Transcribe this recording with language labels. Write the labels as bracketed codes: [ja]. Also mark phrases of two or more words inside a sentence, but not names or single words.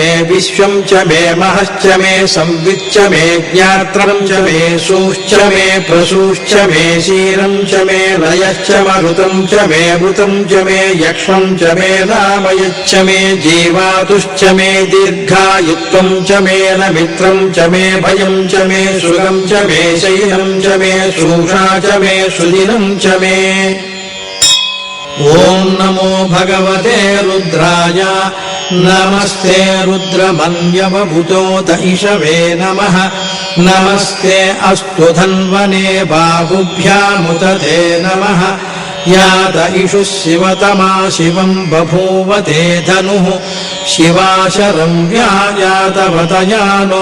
[sa] విశ్వం చ మే మహశ్చ మే సంవిచ్చ మే జ్ఞాత్రం చ మే సూశ్చ మే ప్రసూశ్చ మే శీరం చ మే లయశ్చ మరుతం చ మే చ మే యక్ష్మం చ మే నామయచ్చ మే జీవాతుశ్చ మే దీర్ఘాయుత్వం చ మే నమిత్రం చ మే భయం చ మే సుఖం చ మే శైలం చ మే శూషా చ మే సుదినం చ మే. ఓం నమో భగవతే రుద్రాయ नमस्ते रुद्रमन्यवभूतोत इषवे नमः नमस्ते अस्तु धन्वने बाहुभ्यामुत ते नमः यात इषुः शिवतमा शिवम् बभूव ते धनुः शिवाशरं व्यायातवतया नो